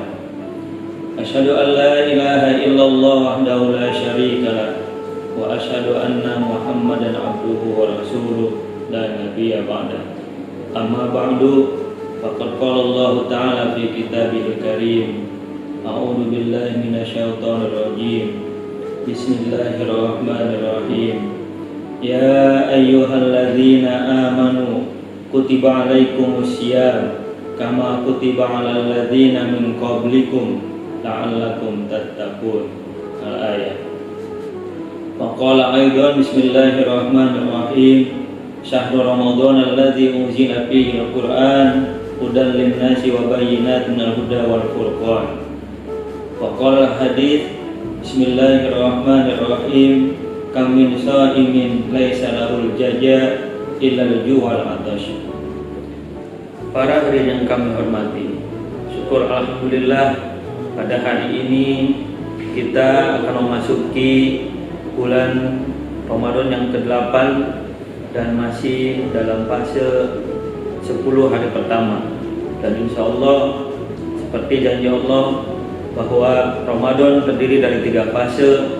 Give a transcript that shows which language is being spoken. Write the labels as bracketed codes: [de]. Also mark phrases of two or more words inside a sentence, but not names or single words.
[ar] أشهد أن لا إله إلا الله وحده لا شريك له وأشهد أن محمدا عبده ورسوله لا نبي بعده. أما بعد، فقد قال الله تعالى في كتابه الكريم. أعوذ بالله من الشيطان الرجيم. Bismillahirrahmanirrahim. يا أيها الذين آمنوا كتب عليكم الصيام كما كتب على الذين من قبلكم لعلكم تتقون. Al-ayat. فقال أيضا بسم الله الرحمن الرحيم. شهر رمضان الذي أنزل فيه القرآن هدى للناس وبينات من الهدى والفرقان. فقال حديث بسم الله الرحمن الرحيم. كم من صائم ليس له الجزاء إلا الجوع والعطش. [id] Para hadirin yang kami hormati, syukur alhamdulillah pada hari ini kita akan memasuki bulan Ramadan yang ke-8 dan masih dalam fase 10 hari pertama. Dan [ar] إن شاء الله [id] seperti janji Allah bahwa Ramadan terdiri dari 3 fase.